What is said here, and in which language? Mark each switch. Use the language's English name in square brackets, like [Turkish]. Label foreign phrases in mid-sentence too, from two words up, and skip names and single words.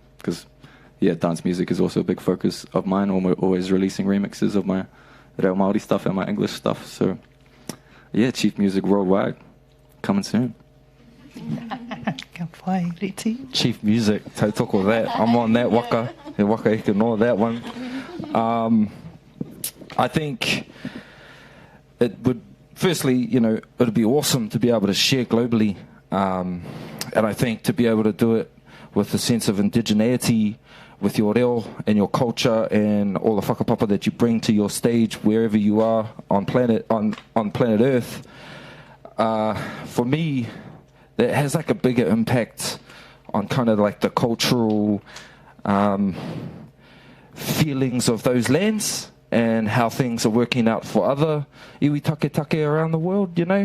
[English] Because, yeah, dance music is also a big focus of mine. Always releasing remixes of my [Māori] reo Māori [English] stuff and my English stuff. So, yeah, Chief Music Worldwide, coming soon. Chief Music, tautoko that. I'm on that waka. [Māori] He waka he [English] can know that one. I think it would, firstly, you know, it would be awesome to be able to share globally. And I think to be able to do it with a sense of indigeneity, with your reo and your culture and all the whakapapa that you bring to your stage wherever you are on planet Earth, for me, that has like a bigger impact on kind of like the cultural feelings of those lands and how things are working out for other iwi take around the world, you know.